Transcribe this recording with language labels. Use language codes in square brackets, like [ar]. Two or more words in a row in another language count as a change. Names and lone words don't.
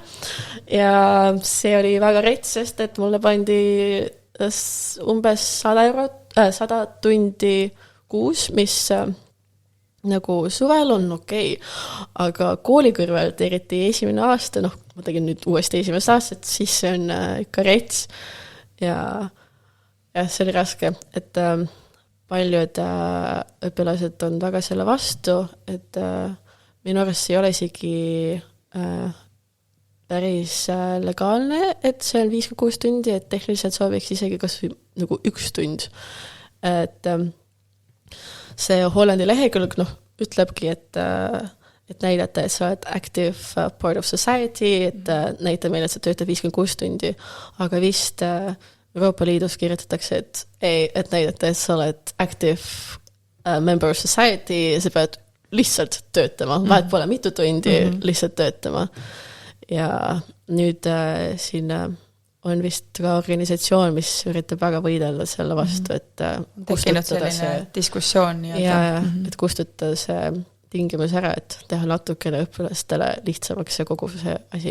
[et] Ja see oli väga rets, sest et mulle pandi umbes 100 tundi kuus, mis nagu suvel on okei, aga kooli kõrvalt, eriti esimene aasta, ma tegin nüüd uuesti esimest aastat, siis see on ikka rets ja see oli raske, et paljud õpilased on väga selle vastu, et minu arust ei ole isegi päris legaalne, et see on 56 tundi, et tehniliselt sooviks isegi kas nagu 1 tund, et see Hollandi lehekülg ütlebki, et näidata, et sa oled [en] active part of society, [et] et näita meile, et sa töötad 56 tundi, aga vist Euroopa Liidus kirjutatakse, et näidata, et sa oled [en] active member of society [et] ja sa pead lihtsalt töötama, vahet pole mitu tundi, lihtsalt töötama. Ja nüüd siin on vist ka organisatsioon, mis üritab väga võidella selle vastu, et kustutada see diskussioon. Et kustutada see tingimus ära, et teha natukene õpilastele lihtsamaks see kogu see asi.